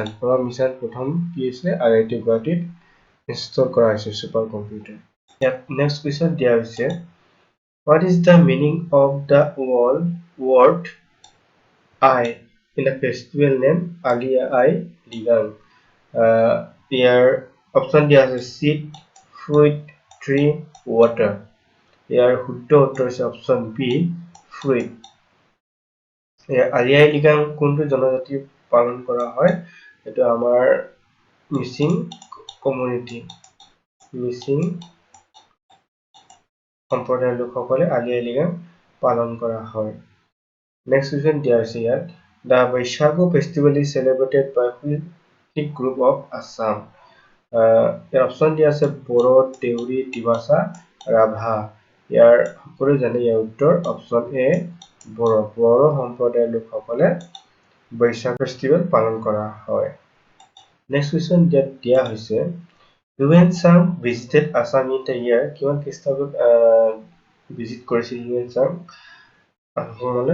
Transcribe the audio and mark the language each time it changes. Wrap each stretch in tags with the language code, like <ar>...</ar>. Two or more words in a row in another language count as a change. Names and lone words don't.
<as>পৰম ঈশান প্ৰথম কি হৈছে IIT গুৱাহাটীত ইনষ্টল কৰা হৈছে</as> <en>super computer.</en> <as>ইয়াত</as> <en>next question</en> <as>দিয়া হৈছে</as> <en>what is the meaning of the word I in the festival name Alia Ai Ligang?</en> <as>ইয়াৰ অপশ্যন দিয়া আছে</as> <en>seed, fruit, tree, water.</en> <as>ইয়াৰ শুদ্ধ উত্তৰ হৈছে অপশ্যন বি fruit. আলি আই লিগাং কোনটো জনজাতি পালন কৰা হয়? এইটো আমাৰ মিচিং কমিউনিটি, মিচিং সম্প্ৰদায়ৰ লোকসকলে আলি আই লিগাং পালন কৰা হয়।</as> <en>next question</en> <as>দিয়া হৈছে ইয়াত</as> <en>the Vaishakhu festival is celebrated by which group of Assam?</en> <as>ইয়াৰ অপশ্যন দিয়া আছে বড়ো, দেউৰী, ডিমাছা, ৰাভা। ইয়াৰ সকলো জানে ইয়াৰ উত্তৰ অপশ্যন এ বড়ো। বড়ো সম্প্ৰদায়ৰ লোকসকলে বৈশাখ ফেষ্টিভেল পালন কৰা হয়।</as> <en>next question</en> <as>দিয়া হৈছে</as> <en>Hiuen Tsang visited Assam in the year</en> <as>কিমান খ্ৰীষ্টাব্দত ভিজিট কৰিছিল হিউৱেন চাং অসমলৈ?</as>